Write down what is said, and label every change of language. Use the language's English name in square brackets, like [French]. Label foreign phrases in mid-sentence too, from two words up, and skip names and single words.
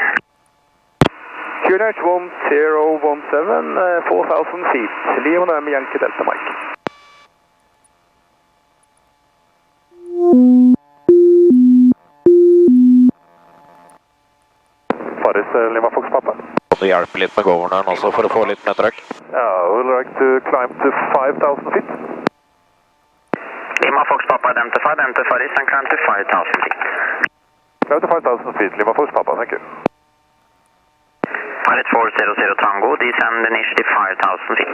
[English] QNH 1017, 4,000 feet, Lima November Yankee Delta Mike. Paris, Lima Fox Papa. [Norwegian] Det hjelper litt med governeren også for å få litt mer trøkk. [English] Would like to climb to 5,000 feet. Lima Fox Papa identified, enter Paris and climb to 5,000 feet. Climb to 5,000 feet, Lima Fox Papa, thank you. Pilot 400 Tango, descend initially 5,000 feet.